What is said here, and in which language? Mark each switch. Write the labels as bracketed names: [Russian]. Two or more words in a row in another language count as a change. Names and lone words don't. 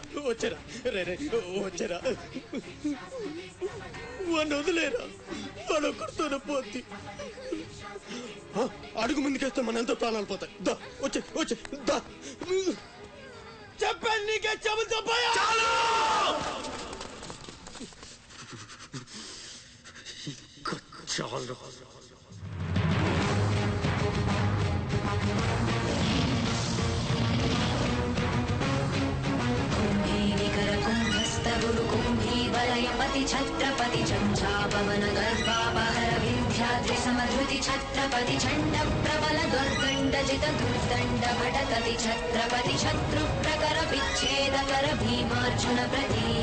[Telugu] వచ్చారా రే రే, వచ్చారా. వాడిని వదిలేరా, వాడు ఒక్కడితోనే పోద్ది. అడుగు ముందుకేస్తే మన ఎంతో ప్రాణాలు పోతాయి. దా వచ్చే వచ్చే దా. చెప్పాను నీకే, చెబుతా పోయా. చాలు. [Sanskrit] वलयपति छत्रपति चंचापवन गर्भापहर विंध्याद्रि समधृति छत्रपति चंड प्रबल दुर्दंडजित दुर्दंड भटकति छत्रपति शत्रु प्रकर विच्छेदकर भीमार्जुन प्रति